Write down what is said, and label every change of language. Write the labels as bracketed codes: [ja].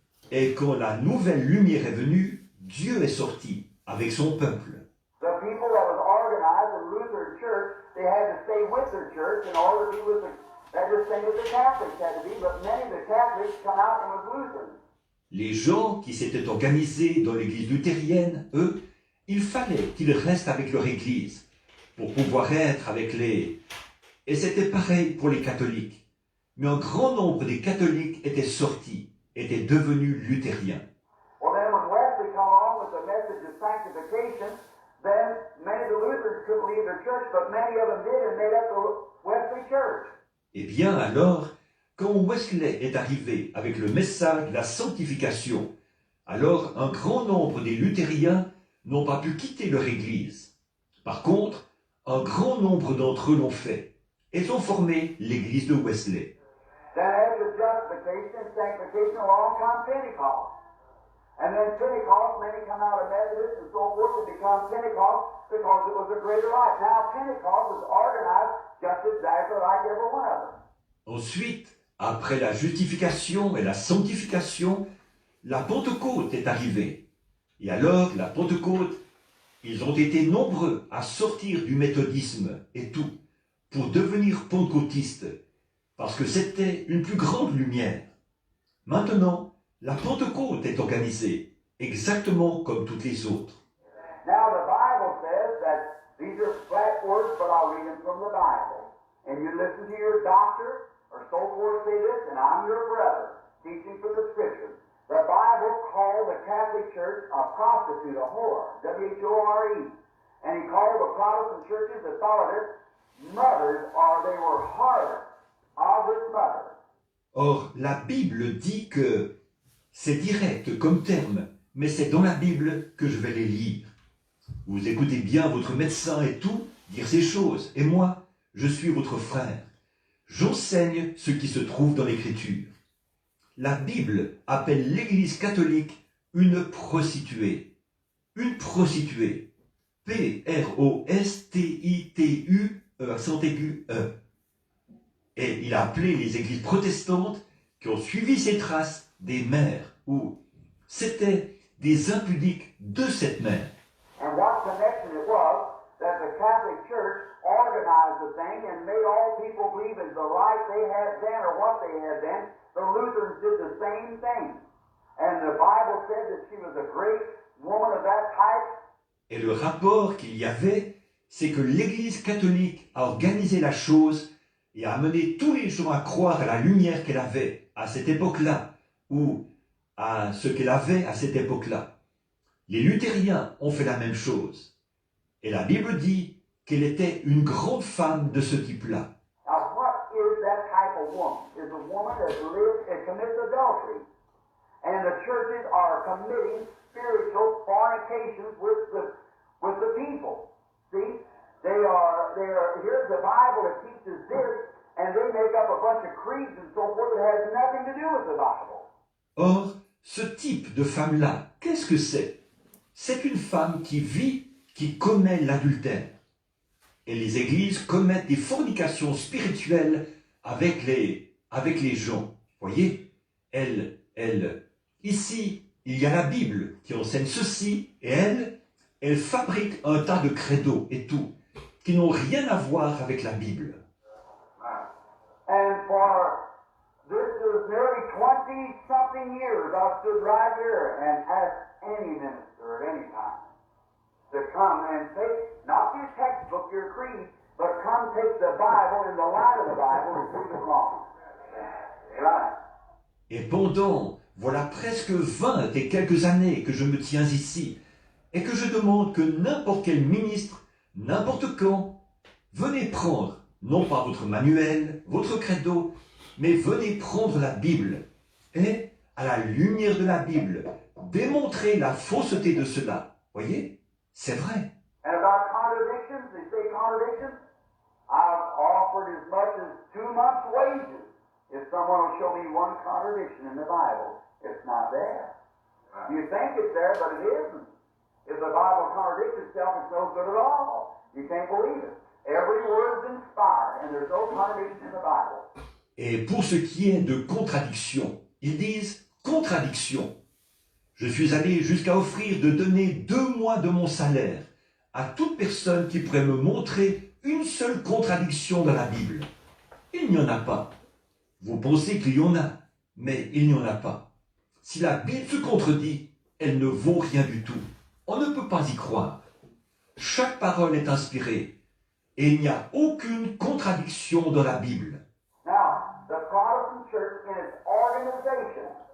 [fr] Et quand la nouvelle lumière est venue, Dieu est sorti avec son peuple. [en] The people that was organized in Lutheran Church, they had to stay with their church in order to be with the, that's the same as the Catholics had to be, but many of the Catholics come out and was Lutheran. [fr] Les gens qui s'étaient organisés dans l'église luthérienne, eux, il fallait qu'ils restent avec leur église pour pouvoir être avec les... Et c'était pareil pour les catholiques. Mais un grand nombre des catholiques étaient sortis étaient devenus luthériens. [en] Well, then when Wesley come along with the message of sanctification, then many of the Lutherans couldn't leave their church, but many of them did and made up the Wesley Church. [fr] Eh bien alors, quand Wesley est arrivé avec le message de la sanctification, alors un grand nombre des luthériens n'ont pas pu quitter leur église. Par contre, un grand nombre d'entre eux l'ont fait. Ils ont formé l'église de Wesley. [en] Then after justification and sanctification, along come Pentecost. And then Pentecost, many come out of Methodist and so forth and become Pentecost because it was a greater light. Now Pentecost is organized just exactly like every one of them. [fr] Ensuite, après la justification et la sanctification, la Pentecôte est arrivée. Et alors, la Pentecôte, ils ont été nombreux à sortir du méthodisme et tout, pour devenir pentecôtistes, parce que c'était une plus grande lumière. Maintenant, la Pentecôte est organisée, exactement comme toutes les autres. [en] Now the Bible says that these are flat words, but I'll read them from the Bible. And you listen to your doctor or so forth say this, and I'm your brother, teaching from the Scriptures. The Bible called the Catholic Church a prostitute, a whore, W-H-O-R-E. And he called the Protestant churches that followed it mothers, or they were harlots of this mother. [fr] Or, la Bible dit que c'est direct comme terme, mais c'est dans la Bible que je vais les lire. Vous écoutez bien votre médecin et tout dire ces choses, et moi, je suis votre frère. J'enseigne ce qui se trouve dans l'Écriture. La Bible appelle l'Église catholique une prostituée. Une prostituée. P-R-O-S-T-I-T-U, accent aigu, E. Et il a appelé les églises protestantes qui ont suivi ces traces des mères, où c'était des impudiques de cette mère. [en] And what connection it was that the Catholic Church organized the thing and made all people believe in the light they had then or what they had then. The Lutherans did the same thing. And the Bible said that she was a great woman of that type. [fr] Et le rapport qu'il y avait, c'est que l'Église catholique a organisé la chose et a amené tous les gens à croire à la lumière qu'elle avait à cette époque-là, ou à ce qu'elle avait à cette époque-là. Les luthériens ont fait la même chose. Et la Bible dit qu'elle était une grande femme de ce type-là. [en] Now, what is that type of woman? Is a woman that lives and commits adultery. And the churches are committing spiritual fornications with the people. See? Here's the Bible that teaches this, and they make up a bunch of creeds and so forth that has nothing to do with the Bible. [fr] Or, ce type de femme-là, qu'est-ce que c'est? C'est une femme qui vit, qui commet l'adultère. Et les églises commettent des fornications spirituelles avec les gens. Voyez, ici, il y a la Bible qui enseigne ceci, et elle fabrique un tas de credos et tout, qui n'ont rien à voir avec la Bible. [en] And for this is nearly 20-something years, I stood right here and asked any minister at any time to come and take, not your textbook, your creed, but come take the Bible and the light of the Bible and prove it wrong. Right. [fr] Et pendant, voilà presque 20 et quelques années que je me tiens ici, et que je demande que n'importe quel ministre, n'importe quand, venez prendre, non pas votre manuel, votre credo, mais venez prendre la Bible, et, à la lumière de la Bible, démontrer la fausseté de cela. Voyez, c'est vrai. [en] And about contradictions, they say contradictions. I've offered as much as 2 months' wages if someone will show me one contradiction in the Bible. It's not there. You think it's there, but it isn't. If the Bible contradicts itself, it's no good at all. You can't believe it. Every word is inspired, and there's no contradiction in the Bible. [fr] Et pour ce qui est de contradiction, ils disent contradiction. Je suis allé jusqu'à offrir de donner 2 mois de mon salaire à toute personne qui pourrait me montrer une seule contradiction dans la Bible. Il n'y en a pas. Vous pensez qu'il y en a, mais il n'y en a pas. Si la Bible se contredit, elle ne vaut rien du tout. On ne peut pas y croire. Chaque parole est inspirée et il n'y a aucune contradiction dans la Bible. [en] Now, the Protestant Church in its organization